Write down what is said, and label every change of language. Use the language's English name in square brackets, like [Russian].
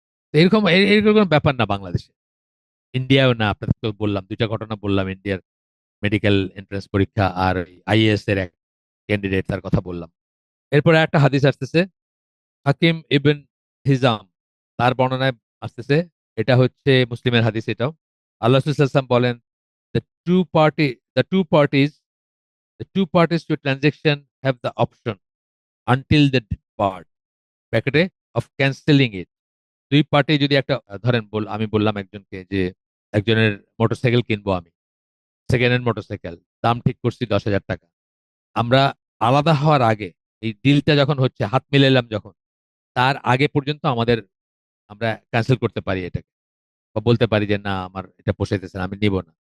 [Bangla] তো এরকম এরকম কোনো ব্যাপার না বাংলাদেশে, ইন্ডিয়াও না। আপনাদের তো বললাম, 2টা ঘটনা বললাম, ইন্ডিয়ার মেডিকেল এন্ট্রান্স পরীক্ষা আর আইএএস এর এক ক্যান্ডিডেট, তার কথা বললাম। এরপরে একটা হাদিস আসতেছে, হাকিম ইবন হিজাম, তার বর্ণনায় আসতেছে, এটা হচ্ছে মুসলিমের হাদিস এটাও। আল্লাহ সাল্লাম বলেন, [English] the two party the two parties the two parties to a transaction have the option until the part ব্র্যাকেটে of cancelling it। [Bangla] দুই পার্টি যদি একটা ধরেন আমি বললাম একজনকে যে, একজনের মোটরসাইকেল কিনবো আমি, সেকেন্ড হ্যান্ড মোটরসাইকেল, দাম ঠিক করছি 10,000 টাকা। আমরা আলাদা হওয়ার আগে, এই ডিলটা যখন হচ্ছে, হাত মিলাইলাম যখন, তার আগে পর্যন্ত আমরা ক্যান্সেল করতে পারি এটাকে, বা বলতে পারি যে না আমার এটা পোষাইতেছে না, আমি নিব না।